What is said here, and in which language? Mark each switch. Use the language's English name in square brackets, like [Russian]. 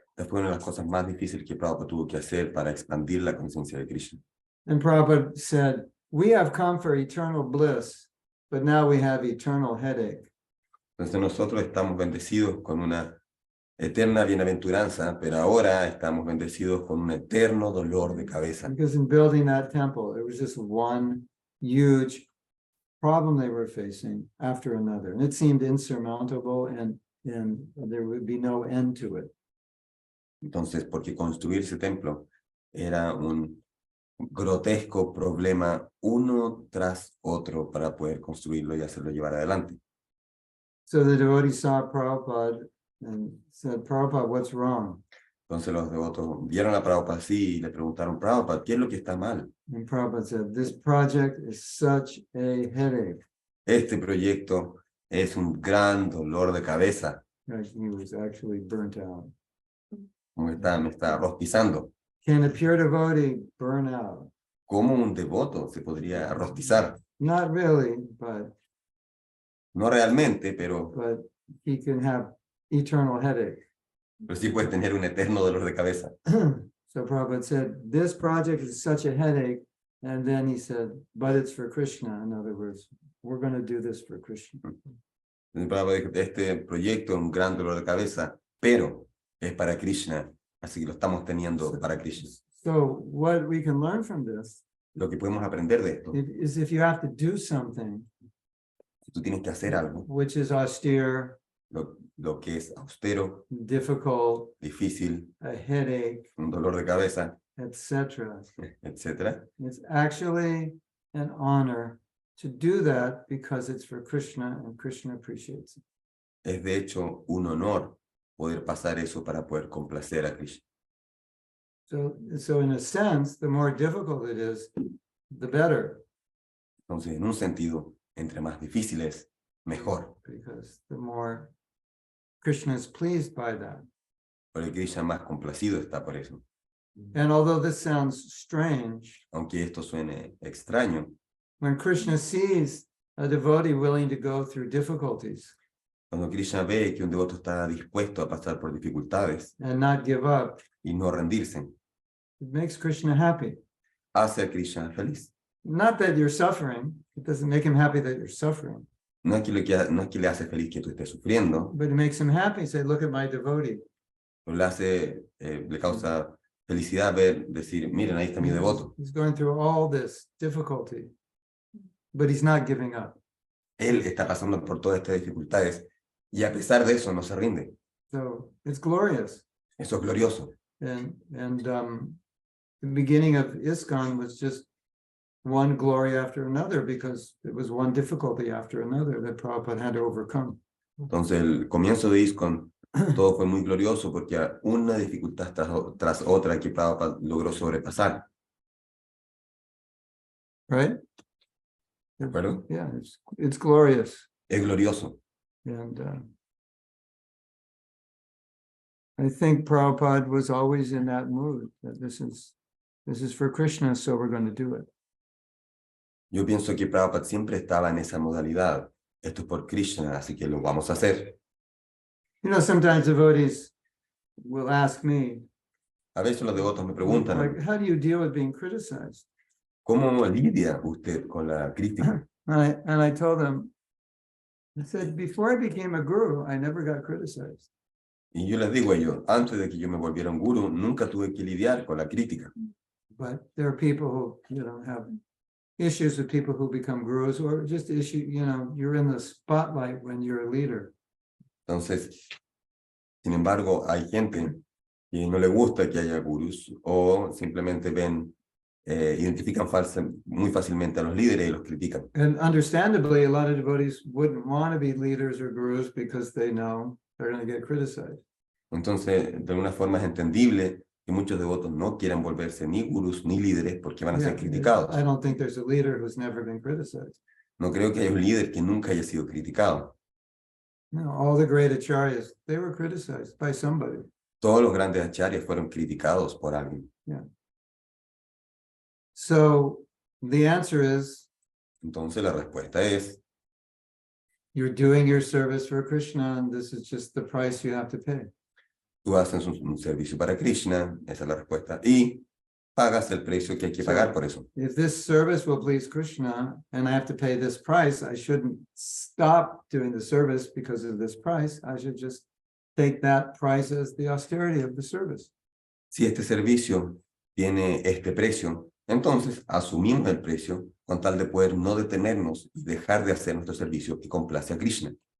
[Spanish] fue una de las cosas más difíciles que Prabhupada tuvo que hacer para expandir la conciencia de Krishna. [English] And Prabhupada said, we have come for eternal bliss, but now we have eternal headache. [Spanish] Entonces nosotros estamos bendecidos con una eterna bienaventuranza, pero ahora estamos bendecidos con un eterno dolor de cabeza. [English] Because in building that temple, it was just one huge problem they were facing after another. And it seemed insurmountable and there would be no end to it. [Spanish] Entonces, porque construir ese templo era un grotesco problema uno tras otro para poder construirlo y hacerlo llevar adelante. [English] So the devotees saw Prabhupada and said, Prabhupada, what's wrong? [Spanish] Entonces los devotos vieron a Prabhupada así y le preguntaron, Prabhupada, ¿qué es lo que está mal? [English] And Prabhupada said, this project is such a headache. [Spanish] Este proyecto es un gran dolor de cabeza. [English] Like he was actually burnt out. [Spanish] Me está rostizando. [English] Can a pure devotee burn out? [Spanish] ¿Cómo un devoto se podría rostizar? [English] Not really, but [Spanish] No realmente, pero [English] he can have eternal headache. [Spanish] sí puede tener un eterno dolor de cabeza. [English] So Prabhupada said, this project is such a headache. And then he said, but it's for Krishna. In other words, we're going to do this for Krishna. [Spanish] Entonces Prabhupada dijo, este proyecto es un gran dolor de cabeza, pero es para Krishna, así que lo estamos teniendo para Krishna. [English] So what we can learn from this [Spanish] Lo que podemos aprender de esto, [English] is if you have to do something [Spanish] si tú tienes que hacer algo, [English] which is austere, [Spanish] lo que es austero, [English] difficult, [Spanish] difícil, [English] a headache, [Spanish] un dolor de cabeza, [English] etc. [Spanish] etcétera, [English] It's actually an honor to do that because it's for Krishna and Krishna appreciates it. [Spanish] es de hecho un honor poder pasar eso para poder complacer a Krishna. [English] So in a sense, the more difficult it is, the better, [Spanish] Entonces, en un sentido, entre más difíciles, mejor, [English] because the more Krishna is pleased by that. [Spanish] porque Krishna más complacido está por eso. [English] And although this sounds strange, [Spanish] Aunque esto suene extraño, [English] when Krishna sees a devotee willing to go through difficulties [Spanish] cuando Krishna ve que un devoto está dispuesto a pasar por dificultades [English] and not give up, [Spanish] y no rendirse, [English] it makes Krishna happy. [Spanish] hace a Krishna feliz. [English] Not that you're suffering, it doesn't make him happy that you're suffering, [Spanish] No es que le hace feliz que tú estés sufriendo, [English] but it makes him happy. Say, look at my devotee. [Spanish] pero le causa felicidad decir, miren, ahí está mi devoto. [English] He's going through all this difficulty, but he's not giving up. [Spanish] Él está pasando por todas estas dificultades y a pesar de eso no se rinde. [English] So it's glorious. [Spanish] Eso es glorioso. [English] And the beginning of ISKCON was just one glory after another because it was one difficulty after another that Prabhupada had to overcome. [Spanish] Entonces el comienzo de ISKCON todo fue muy glorioso porque una dificultad tras otra que Prabhupada logró sobrepasar. [English] Right? [Spanish] ¿De acuerdo? [English] Yeah, it's glorious. [Spanish] Es glorioso. [English] And I think Prabhupada was always in that mood, that this is for Krishna, so we're going to do it. [Spanish] Yo pienso que Prabhupada siempre estaba en esa modalidad. Esto es por Krishna, así que lo vamos a hacer. [English] You know, sometimes devotees will ask me, [Spanish] A veces los devotos me preguntan, [English] like, how do you deal with being criticized? [Spanish] ¿cómo lidia usted con la crítica? [English] And I told them, I said, before I became a guru, I never got criticized. [Spanish] Y yo les digo a ellos, antes de que yo me volviera un guru, nunca tuve que lidiar con la crítica. [English] But there are people who, have issues with people who become gurus, or just you're in the spotlight when you're a leader. [Spanish] Entonces, sin embargo, hay gente que no le gusta que haya gurús o simplemente identifican muy fácilmente a los líderes y los critican. [English] And understandably, a lot of devotees wouldn't want to be leaders or gurus because they know they're going to get criticized. [Spanish] Entonces, de alguna forma es entendible que muchos devotos no quieran volverse ni gurús ni líderes porque van a Yeah, ser criticados. [English] I don't think there's a leader who's never been criticized. [Spanish] No creo que haya un líder que nunca haya sido criticado. [English] No, all the great acharyas, they were criticized by somebody. [Spanish] Todos los grandes acharyas fueron criticados por alguien. [English] So the answer is, [Spanish] Entonces la respuesta es, [English] you're doing your service for Krishna, and this is just the price you have to pay. [Spanish] tú haces un servicio para Krishna, esa es la respuesta, y pagas el precio que hay que pagar por eso. [English] If this service will please Krishna and I have to pay this price, I shouldn't stop doing the service because of this price. I should just take that price as the austerity of the service. [Spanish] Si este servicio tiene este precio, entonces asumimos el precio con tal de poder no detenernos y dejar de hacer nuestro servicio que complace a Krishna,